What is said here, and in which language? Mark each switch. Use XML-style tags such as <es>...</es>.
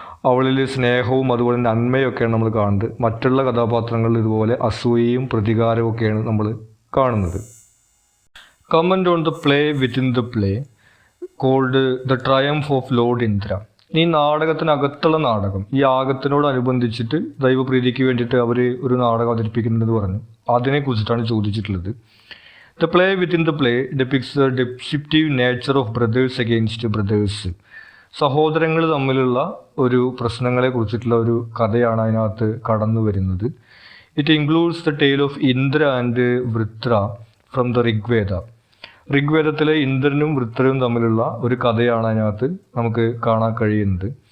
<ml>അവളിൽ സ്നേഹവും അതുപോലെ നന്മയൊക്കെയാണ് നമ്മൾ കാണുന്നത്. മറ്റുള്ള കഥാപാത്രങ്ങളിൽ ഇതുപോലെ അസൂയയും പ്രതികാരവും ഒക്കെയാണ് നമ്മൾ കാണുന്നത്.</ml> <en>Comment on the play within the play called the triumph of Lord Indra.</en> <ml>ഈ നാടകത്തിനകത്തുള്ള നാടകം, ഈ യാഗത്തിനോടനുബന്ധിച്ചിട്ട് ദൈവപ്രീതിക്ക് വേണ്ടിയിട്ട് അവർ ഒരു നാടകം അവതരിപ്പിക്കുന്നുണ്ടെന്ന് പറഞ്ഞു. അതിനെക്കുറിച്ചിട്ടാണ് ചോദിച്ചിട്ടുള്ളത്.</ml> <en>The play within the play depicts the deceptive nature of brothers against brothers.</en> <ml>സഹോദരങ്ങൾ തമ്മിലുള്ള ഒരു പ്രശ്നങ്ങളെ കുറിച്ചിട്ടുള്ള ഒരു കഥയാണ് അതിനകത്ത് കടന്നു വരുന്നത്.</ml> <en>It includes the tale of Indra and Vritra from the Rigveda.</en> <ml>ഋഗ്വേദത്തിലെ ഇന്ദ്രനും വൃത്രയും തമ്മിലുള്ള ഒരു കഥയാണ് അതിനകത്ത് നമുക്ക് കാണാൻ കഴിയുന്നത്.</ml>